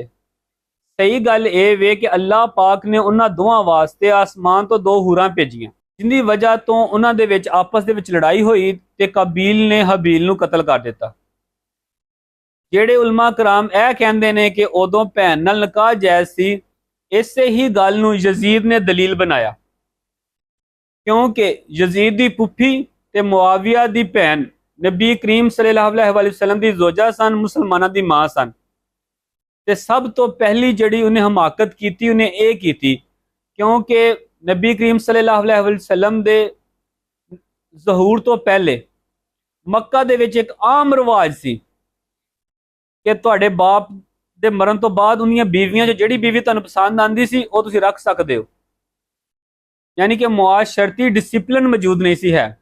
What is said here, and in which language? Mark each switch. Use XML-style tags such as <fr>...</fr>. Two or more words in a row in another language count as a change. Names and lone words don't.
<pa>ਸਹੀ ਗੱਲ ਇਹ ਵੇ ਕਿ ਅੱਲਾਹ ਪਾਕ ਨੇ ਉਹਨਾਂ ਦੋਵਾਂ ਵਾਸਤੇ ਆਸਮਾਨ ਤੋਂ ਦੋ ਹੂਰਾਂ ਭੇਜੀਆਂ, ਜਿੰਦੀ ਵਜ੍ਹਾ ਤੋਂ ਉਹਨਾਂ ਦੇ ਵਿੱਚ ਆਪਸ ਦੇ ਵਿੱਚ ਲੜਾਈ ਹੋਈ ਤੇ ਕਬੀਲ ਨੇ ਹਬੀਲ ਨੂੰ ਕਤਲ ਕਰ ਦਿੱਤਾ। ਜਿਹੜੇ ਉਲਮਾ ਕਰਾਮ ਇਹ ਕਹਿੰਦੇ ਨੇ ਕਿ ਉਦੋਂ ਭੈਣ ਨਾਲ ਨਿਕਾਹ ਜਾਇਜ਼ ਸੀ, ਇਸੇ ਹੀ ਗੱਲ ਨੂੰ ਯਜ਼ੀਦ ਨੇ ਦਲੀਲ ਬਣਾਇਆ, ਕਿਉਂਕਿ ਯਜ਼ੀਦ ਦੀ ਪੁੱਫੀ ਤੇ ਮੁਆਵੀਆ ਦੀ ਭੈਣ ਨਬੀ ਕਰੀਮ</pa> <ar>صلى الله عليه وسلم</ar> <pa>ਦੀ ਜ਼ੋਜਾ ਸਨ, ਮੁਸਲਮਾਨਾਂ ਦੀ ਮਾਂ ਸਨ। ਤੇ ਸਭ ਤੋਂ ਪਹਿਲੀ ਜਿਹੜੀ ਉਹਨੇ ਹਮਾਕਤ ਕੀਤੀ, ਉਹਨੇ ਇਹ ਕੀਤੀ ਕਿਉਂਕਿ ਨਬੀ ਕਰੀਮ</pa> <ar>صلى الله عليه وسلم</ar> <pa>ਦੇ ਜ਼ਹੂਰ ਤੋਂ ਪਹਿਲੇ ਮੱਕਾ ਦੇ ਵਿੱਚ ਇੱਕ ਆਮ ਰਿਵਾਜ ਸੀ ਕਿ ਤੁਹਾਡੇ ਬਾਪ ਦੇ ਮਰਨ ਤੋਂ ਬਾਅਦ ਉਹਨੀਆਂ ਬੀਵੀਆਂ 'ਚ ਜਿਹੜੀ ਬੀਵੀ ਤੁਹਾਨੂੰ ਪਸੰਦ ਆਂਦੀ ਸੀ ਉਹ ਤੁਸੀਂ ਰੱਖ ਸਕਦੇ ਹੋ। ਯਾਨੀ ਕਿ ਮੁਆਸ਼ਰਤੀ ਡਿਸਿਪਲਿਨ ਮੌਜੂਦ ਨਹੀਂ ਸੀ ਹੈ।</pa>